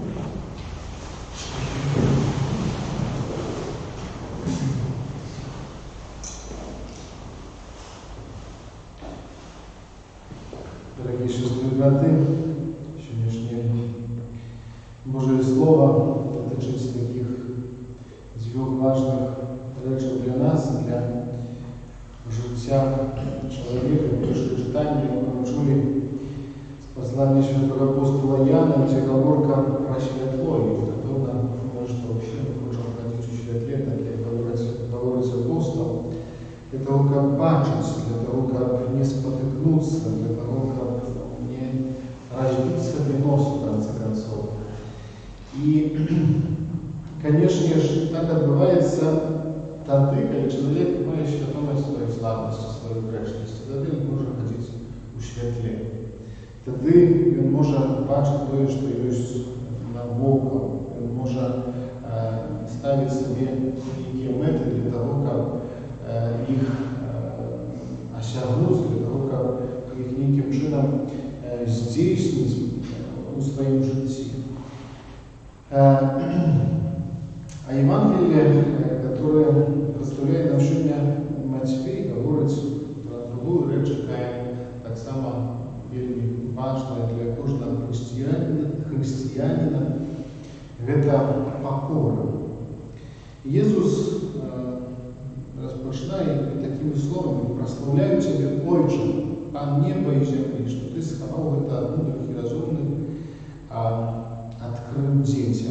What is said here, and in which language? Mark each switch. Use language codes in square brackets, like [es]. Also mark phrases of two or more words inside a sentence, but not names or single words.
[ru] Дорогие сестры и браты, сегодняшнее Божие Слово дотичиться таких двух важных речей для нас, [uk] для життя чоловіка. Перше читання, яке ми чули з послання святого апостола Яна, где говорка про світло. І напевно, може, вообще ми хочемо ходити у світлі, так як говорить апостол, для того, как бачить, для того, [ru] как не спотыкнуться, [uk] для того, [ru] как не разбить себе нос, в конце концов. И, конечно же, так отбывается тогда, когда человек [uk] має свідомість своєї слабості, своєї грешності, тоді він може ходити у світлі. Тоді він може бачити те, що є навколо, він може ставити собі які мети для того, як їх осягнути, для того, як їх неким чином здійснити у своєму житті. [ru] А Евангелие, которое представляет нам сегодня Матфей, говорит про другую речь, которая так само вельми важная для каждого христианина, это покора. Иисус [uk] розпочинає такими словами: [ru] «Прославляю Тебе, Отче, Пан неба и земли, что Ты сховал это от мудрых и разумных, а открыл детям».